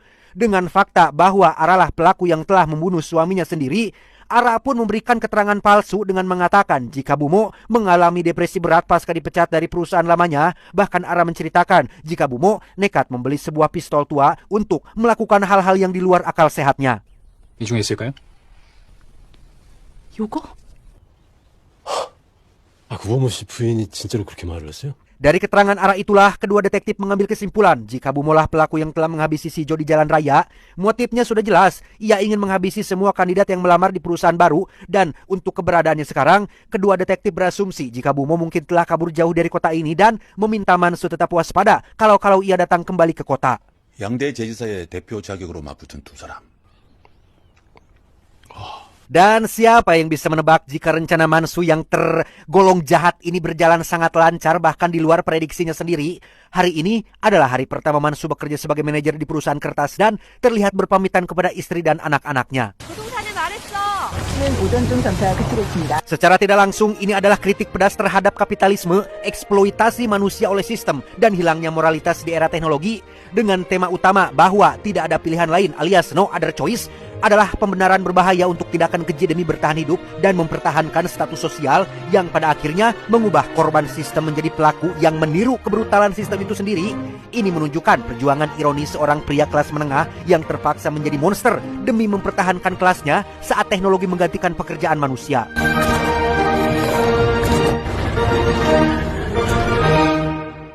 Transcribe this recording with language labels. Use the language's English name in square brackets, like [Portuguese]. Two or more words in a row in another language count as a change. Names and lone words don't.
[Indonesian] Dengan fakta bahwa Aralah pelaku yang telah membunuh suaminya sendiri, Ara pun memberikan keterangan palsu dengan mengatakan jika Bumo mengalami depresi berat pasca dipecat dari perusahaan lamanya. Bahkan Ara menceritakan jika Bumo nekat membeli sebuah pistol tua untuk melakukan hal-hal yang di luar akal sehatnya. [Korean] 이 중에 있을까요? 요거? 구범우 씨 부인이 진짜로 그렇게 말을 했어요? [Indonesian] Dari keterangan Ara itulah kedua detektif mengambil kesimpulan jika Bumolah pelaku yang telah menghabisi Sijo di jalan raya. Motifnya sudah jelas, ia ingin menghabisi semua kandidat yang melamar di perusahaan baru. Dan untuk keberadaannya sekarang, kedua detektif berasumsi jika Bumo mungkin telah kabur jauh dari kota ini dan meminta Mansu tetap waspada kalau ia datang kembali ke kota. [Korean] 양대 제지사의 대표 자격으로 맞붙은 두 사람. [Indonesian] Dan siapa yang bisa menebak jika rencana Mansu yang tergolong jahat ini berjalan sangat lancar bahkan di luar prediksinya sendiri. Hari ini adalah hari pertama Mansu bekerja sebagai manajer di perusahaan kertas dan terlihat berpamitan kepada istri dan anak-anaknya. Secara tidak langsung ini adalah kritik pedas terhadap kapitalisme, eksploitasi manusia oleh sistem, dan hilangnya moralitas di era teknologi. Dengan tema utama bahwa tidak ada pilihan lain alias [English] no other choice [Indonesian] adalah pembenaran berbahaya untuk tindakan keji demi bertahan hidup dan mempertahankan status sosial yang pada akhirnya mengubah korban sistem menjadi pelaku yang meniru kebrutalan sistem itu sendiri. Ini menunjukkan perjuangan ironis seorang pria kelas menengah yang terpaksa menjadi monster demi mempertahankan kelasnya saat teknologi menggantikan pekerjaan manusia.